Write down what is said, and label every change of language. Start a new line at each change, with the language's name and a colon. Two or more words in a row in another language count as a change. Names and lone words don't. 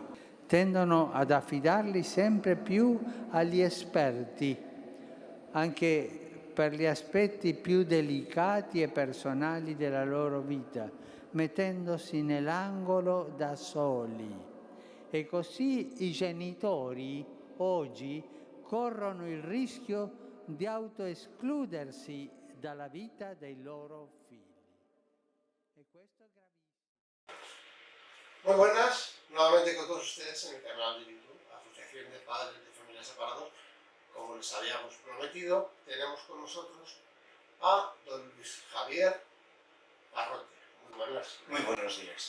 Italian: Tendono ad affidarli sempre più agli esperti, anche per gli aspetti più delicati e personali della loro vita, mettendosi nell'angolo da soli. E così i genitori oggi corrono il rischio di autoescludersi dalla vita dei loro figli. E questo è gravissimo.
Spanish: Muy buenas, nuevamente con todos ustedes en el canal de YouTube, Asociación de Padres de Familias Separados. Como les habíamos prometido, tenemos con nosotros a don Luis Javier Parrote. Muy buenas. Muy buenos días.